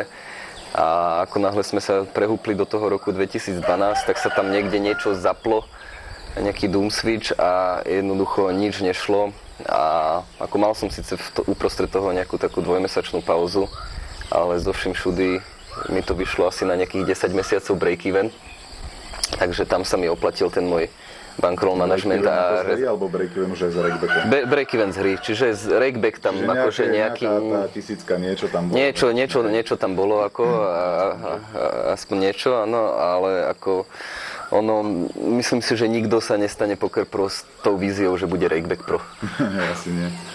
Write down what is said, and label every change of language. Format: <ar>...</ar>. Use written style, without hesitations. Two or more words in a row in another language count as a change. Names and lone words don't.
<sk>A ako náhle sme sa prehúpli do toho roku 2012, tak sa tam niekde niečo zaplo, nejaký</sk> <en>doom switch</en> <sk>a jednoducho nič nešlo. A ako mal som síce uprostred toho nejakú takú 2-mesačnú pauzu, ale zo vším všudy mi to vyšlo asi na nejakých 10 mesiacov break-even. Takže tam sa mi oplatil ten môj</sk> <en>bankroll management</en> <sk>a... Break-even z hry, alebo break-even už aj z rakebackom? Break-even z hry, čiže z rakeback tam čiže akože nejaký... Nejaká tá tisícka, niečo tam bolo? Niečo tam bolo, ako, aspoň niečo, áno, ale ako... myslím si, že nikto sa nestane</sk> <en>poker pro</en> <sk>s tou víziou, že bude</sk> <en>rakeback pro.</en> <sk>Asi nie.</sk>